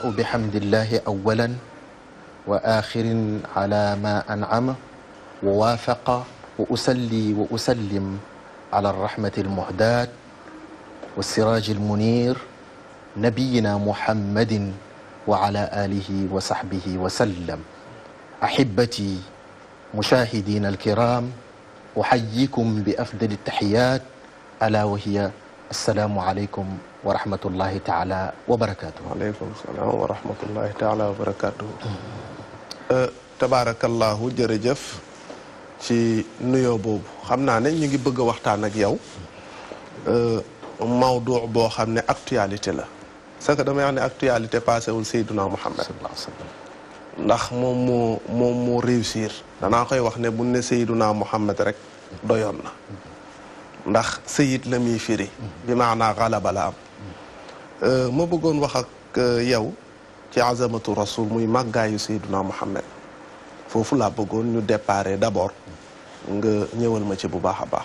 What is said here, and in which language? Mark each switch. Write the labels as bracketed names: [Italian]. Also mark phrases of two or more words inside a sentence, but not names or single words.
[Arabic] بحمد الله أولا وآخر على ما أنعم ووافق وأسلي وأسلم على الرحمة المهداة والسراج المنير نبينا محمد وعلى آله وصحبه وسلم أحبتي مشاهدين الكرام أحييكم بأفضل التحيات ألا وهي السلام عليكم ورحمة الله تعالى وبركاته. وعليكم السلام ورحمة الله تعالى وبركاته. تبارك الله [Wolof] jërëjëf ci nuyoo boobu xam naa ne ñu ngi bëgg a waxtaan ak yow mawdu boo xam ne actualité la parce que damay wax ne actualité passé wul Seydina Muhammad ndax moom moo réussir danaa koy wax ne bu ne Seydina Muhammad rek doyoon na ndax sayid la muy firi bi maanaa xalaba la am ma bëggoon wax ak yow ci azamatu rasul muy màggaayu Seydina Muhammad foofu laa bëggoon ñu [French] déparé d'abord [Wolof] nga ñëwal ma ci bu baax a baax